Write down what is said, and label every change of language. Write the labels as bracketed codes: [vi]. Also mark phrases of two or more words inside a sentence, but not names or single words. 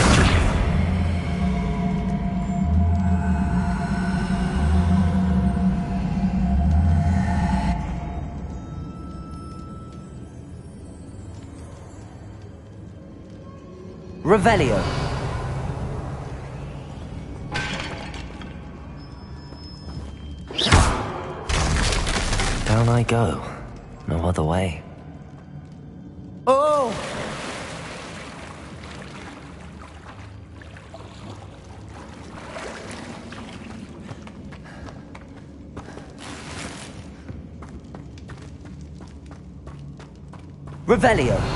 [en] Revelio. Down I go. No other way. Oh! Revelio.